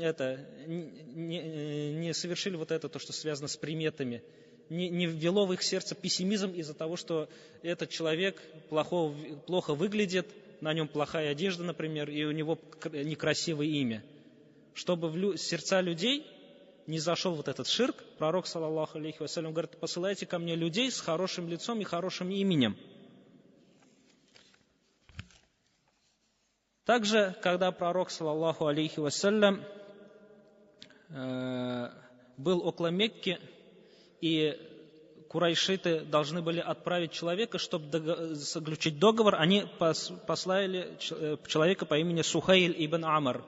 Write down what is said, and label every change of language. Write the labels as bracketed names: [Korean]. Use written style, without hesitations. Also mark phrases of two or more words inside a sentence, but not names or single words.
[Russian] совершили вот это, то, что связано с приметами, не ввело в их сердце пессимизм из-за того, что этот человек плохо выглядит, на нем плохая одежда, например, и у него некрасивое имя. Чтобы в сердца людей не зашел вот этот ширк, пророк, [Arabic] صلى الله عليه وسلم, [Russian] говорит: посылайте ко мне людей с хорошим лицом и хорошим именем. Также, когда пророк, [Arabic] صلى الله عليه وسلم, [Russian] был около Мекки, и курайшиты должны были отправить человека, чтобы заключить договор, они послали человека по имени Сухайль ибн Амр.